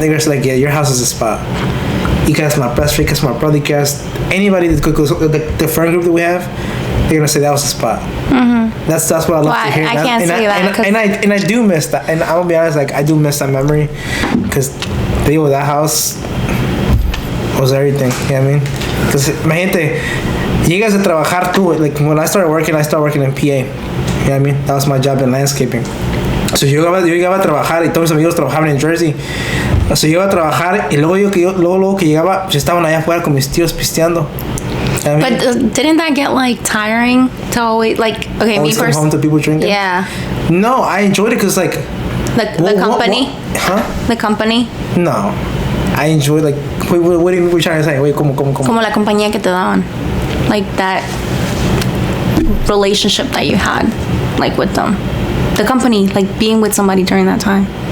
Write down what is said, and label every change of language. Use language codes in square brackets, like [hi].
[en] They're just like, yeah, your house is a spot. You can ask my best friend, you can ask my brother, you can ask anybody that goes, the friend group that we have. They're gonna say that was a spot. That's what I love to hear. I can't say that. And I do miss that. And I'm gonna be honest, like I do miss that memory, because being with that house was everything. You know what I mean? [es] Because imagínate, llegas a trabajar tú. [en] Like when I started working in PA. You know what I mean? That was my job in landscaping. [es] So yo llegaba a trabajar y todos mis amigos trabajaban en Jersey. So yo iba a trabajar y luego que llegaba, yo estaban allá afuera con mis tíos pisteando. [en] I mean, but didn't that get like tiring to always like? Okay, always me come home to people drinking. Yeah. No, I enjoyed it because like the company. Huh? The company. No, I enjoyed like. Wait, what are you trying to say? Wait, como. [es] Como la compañía que te daban, [en] like that relationship that you had, like with them, the company, like being with somebody during that time.